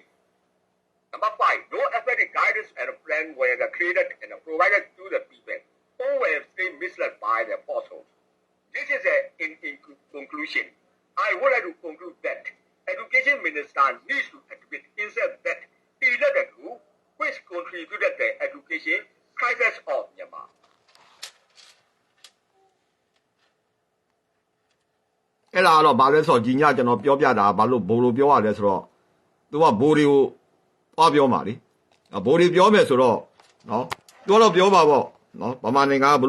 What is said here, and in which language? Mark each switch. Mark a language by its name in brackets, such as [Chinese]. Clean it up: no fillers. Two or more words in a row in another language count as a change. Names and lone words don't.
[English] Number five, no effective guidance and plan were created and provided to the people who were still misled by the apostles. This is in conclusion. I would like to conclude that Education Minister needs to admit himself that he led a group which contributed the education crisis of Myanmar. [Burmese] အဲ့ဒါတော့ဘာလဲဆိုတော့ဒီညကျွန်တော်ပြောပြတာဘာလို့ဘိုးလိုပြောရလဲဆိုတော့သူကဘိုးတွေကိုသွားပြောမှာလေဘိုးတွေပြောမယ်ဆိုတော့နော်ပြောတော့ပြောပါပေါ့နော်ဗမာနိုင်ငံကဘ